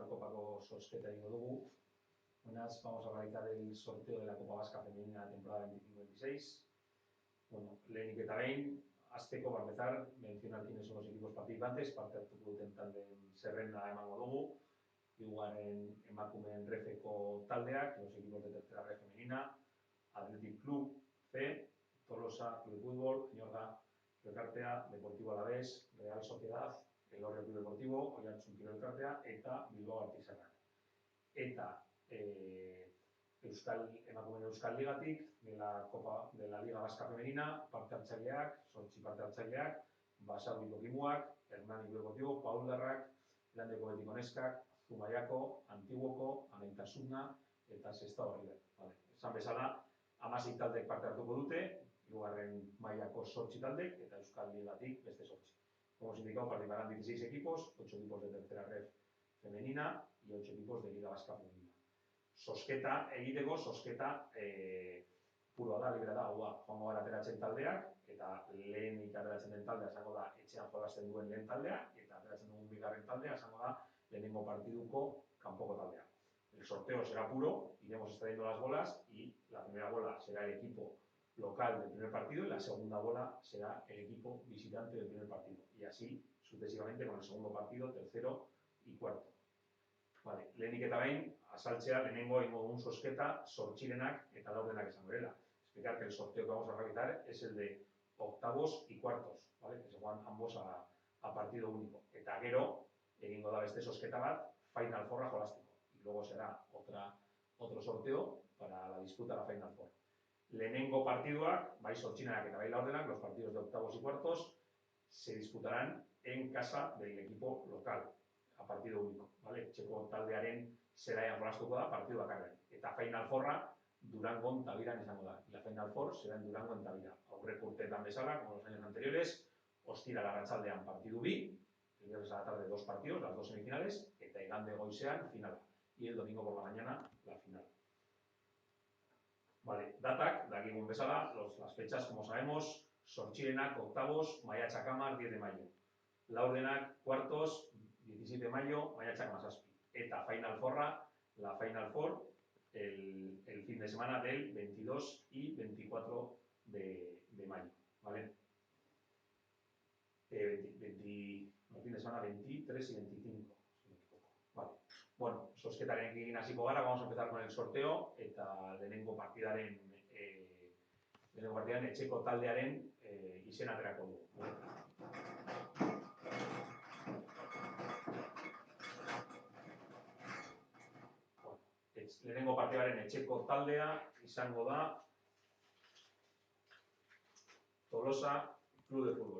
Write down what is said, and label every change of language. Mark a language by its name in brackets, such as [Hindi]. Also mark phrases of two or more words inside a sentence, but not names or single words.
[Basque] Ligako zozketa egingo dugu. [Spanish] Buenas, vamos a realizar el sorteo de la Copa Vasca Femenina temporada 25-26. [Basque] Bueno, lehenik eta behin, hasteko [Spanish] para empezar, mencionar quiénes son los equipos participantes, [Basque] parte hartuko duten taldeen zerrenda emango dugu. Iguaren emakumeen refeko taldeak, [Spanish] los equipos de tercera red femenina, Athletic Club C, Tolosa Club de Fútbol, Añorga Elkartea, Deportivo Alavés, Real Sociedad, Elorrio Club Deportivo, Oiartzun Kirol Elkartea eta Bilbao Artisanak. [Basque] Eta emakumeen Euskal Ligatik, [Spanish] de la [Basque] Liga Vasca Femenina, parte hartzaileak, 8 parte hartzaileak, Basauriko Kimuak, Hernani Club Deportivo, Pauldarrak, Landeko Betiko Neskak, Zumaiako, Antiguoko, Anaitasuna eta Sestao River. Vale. Esan bezala, 16 taldek parte hartuko dute, hirugarren mailako 8 taldek eta Euskal Ligatik beste 8. [Spanish] Como os he indicado, participarán 16 equipos, 8 equipos de tercera red femenina y 8 equipos de Liga Vasca Femenina. [Basque] Sosketa egiteko, puroa da, libera da, hau da, joango gara ateratzen taldeak, eta lehenik ateratzen den taldea esango da etxean jolasten duen lehen taldea, eta ateratzen dugun bigarren taldea esango da lehenengo partiduko kanpoko taldea. [Spanish] El sorteo será puro, iremos extrayendo las bolas y la primera bola será el equipo local del primer partido y la segunda bola será el equipo visitante del primer partido. Y así sucesivamente con el segundo partido, tercero y cuarto. Vale, [Basque] lehenik eta behin, azaltzea lehenengo egingo dugun zozketa, zortzirenak eta laurdenak esango dela. [Spanish] Explicar que el sorteo que vamos a realizar es el de octavos y cuartos, ¿vale? Que se juegan ambos a partido único. [Basque] Eta gero, egingo da beste zozketa bat, Final Fourra jolastiko. [Spanish] Y luego será otro sorteo para la disputa de la Final Four. [Basque] Lehenengo partiduak, bai zortzirenak eta bai laurdenak, [Spanish] los partidos de octavos y cuartos, se disputarán en casa del equipo local. A partido único, ¿vale? [Basque] Txeko taldearen zelaian jolastuko da, partidu bakarrean. Eta Final Fourra Durangon Tabiran izango da. [Spanish] Y la Final Four será en Durango en Tabira. [Basque] Aurreko urteetan bezala, [Spanish] como los años anteriores, [Basque] ostiral arratsaldean partidu bi, [Spanish] el viernes a la tarde 2 partidos, las 2 semifinales, [Basque] eta igande goizean finala. [Spanish] Y el domingo por la mañana, la final. Vale, [Basque] datak, dakigun bezala, [Spanish] las fechas, como sabemos, zortzirenak, octavos, maiatzak 10 de mayo. Laurdenak, cuartos, 17 de mayo, [Basque] maiatzak 7. Eta Final Fourra, [Spanish] la Final Four, el fin de semana del 22 y 24 de mayo, ¿vale? El fin de semana 23 y 25, si no me equivoco. Vale. [Basque] Bueno, zozketaren egin hasiko gara, [Spanish] vamos a empezar con el sorteo, [Basque] eta lehenengo partidaren etxeko taldearen izena aterako dugu. Lehenengo partidaren etxeko taldea izango da Tolosa Club de Fútbol.